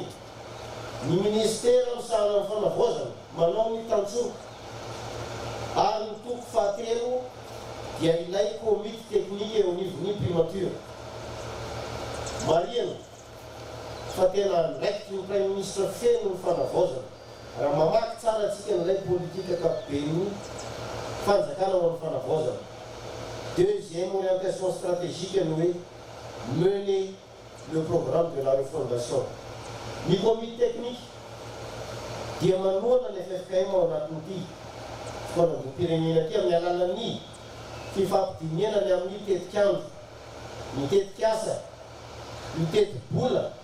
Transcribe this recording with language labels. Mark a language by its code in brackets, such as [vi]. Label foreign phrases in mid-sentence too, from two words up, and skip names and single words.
[mg] Ny ministera misahana amin'ny fanavaozana manao ny tantsoka ary ny toko fahatelo dia ilay komity teknika eo anivon'ny primature. Marina fa tena ndraikitry ny [fr] Prime Ministre [mg] feno ny fanavaozana raha mamaky tsara atsika n'ilay politika ankapobeny fanjakana ho amin'ny fanavaozana. [fr] Deuxième orientation stratégique [mg] no hoe [fr] mener le programme de la refondation. [mg] Ny [fr] comité technique [mg] dia manoana ny FFKM ao anatin'ity fotoanam-pirenena ity amin'ny alalan'ny fifampidiniana ny amin'ny tetikandro, ny tetikasa, ny teti-bola